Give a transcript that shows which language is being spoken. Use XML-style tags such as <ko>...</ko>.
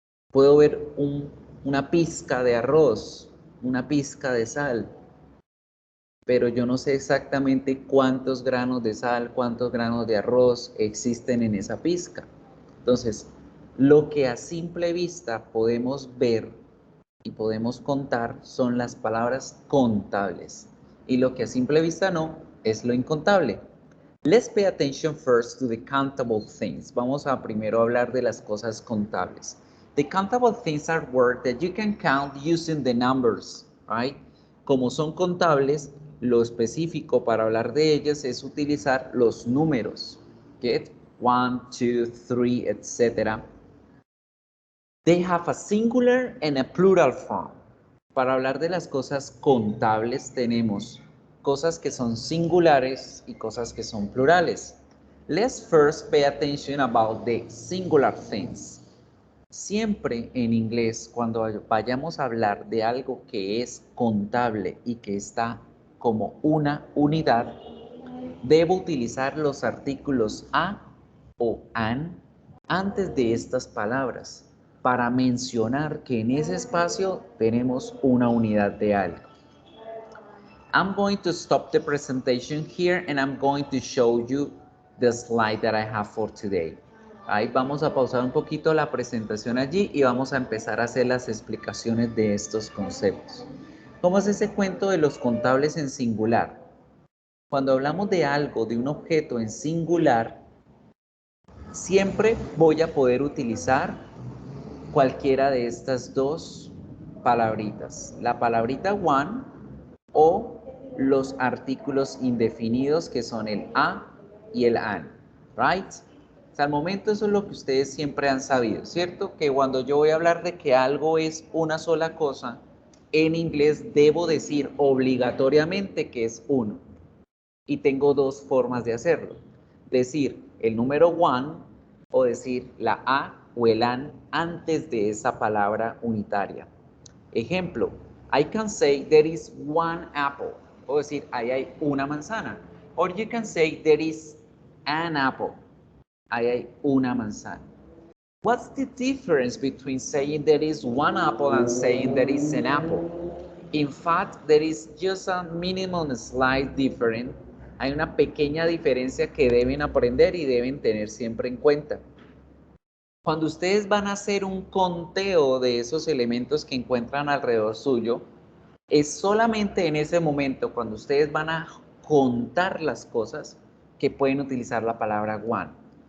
<es>Puedo ver una pizca de arroz, una pizca de sal, pero yo no sé exactamente cuántos granos de sal, cuántos granos de arroz existen en esa pizca. Entonces, lo que a simple vista podemos ver y podemos contar son las palabras contables. Y lo que a simple vista no, es lo incontable.</es> <en>Let's pay attention first to the countable things.</en> <es>Vamos a primero hablar de las cosas contables.</es> <en>The countable things are words that you can count using the numbers, right?</en> <es>Como son contables, lo específico para hablar de ellas es utilizar los números.</es> <en>Get 1, 2, 3, etc. They have a singular and a plural form.</en> <es>Para hablar de las cosas contables tenemos cosas que son singulares y cosas que son plurales.</es> <en>Let's first pay attention about the singular things.</en> <es>Siempre en inglés, cuando vayamos a hablar de algo que es contable y que está como una unidad, debo utilizar los artículos a o an antes de estas palabras para mencionar que en ese espacio tenemos una unidad de algo.</es> <en>I'm going to stop the presentation here and I'm going to show you the slide that I have for today.</en> <es>Ahí vamos a pausar un poquito la presentación allí y vamos a empezar a hacer las explicaciones de estos conceptos. ¿Cómo es ese cuento de los contables en singular? Cuando hablamos de algo, de un objeto en singular, siempre voy a poder utilizar cualquiera de estas dos palabritas. La palabrita one o los artículos indefinidos que son el a y el an, right? Hasta el momento eso es lo que ustedes siempre han sabido, ¿cierto? Que cuando yo voy a hablar de que algo es una sola cosa, en inglés debo decir obligatoriamente que es uno. Y tengo dos formas de hacerlo. Decir el número one o decir la a o el an antes de esa palabra unitaria.</es> <en>Ejemplo, I can say there is one apple.</en> <es>O decir, ahí hay una manzana.</es> <en>Or you can say there is an apple.</en> <es>Ahí hay una manzana.</es> <en>What's the difference between saying there is one apple and saying there is an apple? In fact, there is just a minimum slight difference.</en> <es>Hay una pequeña diferencia que deben aprender y deben tener siempre en cuenta. Cuando ustedes van a hacer un conteo de esos elementos que encuentran alrededor suyo, es solamente en ese momento, cuando ustedes van a contar las cosas, que pueden utilizar la palabra one.</es>